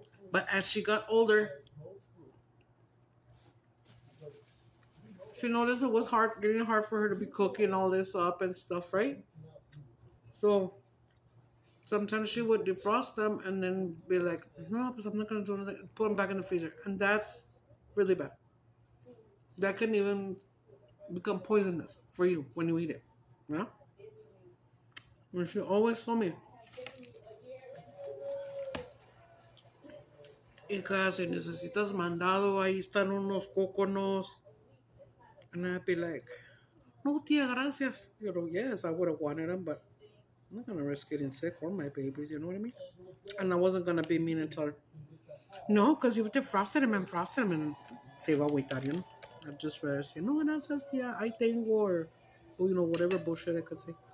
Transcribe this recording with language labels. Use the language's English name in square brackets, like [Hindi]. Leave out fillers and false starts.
[English] But as she got older, she noticed it was getting hard for her to be cooking all this up and stuff, right? So sometimes she would defrost them and then be like, no, because I'm not going to do anything. Put them back in the freezer. And that's really bad. That can even become poisonous for you when you eat it. Yeah? And she always told me, [Spanish] hija, si necesitas mandado, ahí están unos cóconos. [English] And I'd be like, [Spanish] no, tía, gracias. [English] Yes, I would have wanted them, but I'm not going to risk getting sick or my babies, you know what I mean? And I wasn't going to be mean and tell her, no, because you defrosted them and frosted them and [Spanish] se va a agüitar, [English] I'd just rather say, [Spanish] no, gracias, tía, [English] I [Spanish] tengo, [English] or, whatever bullshit I could say.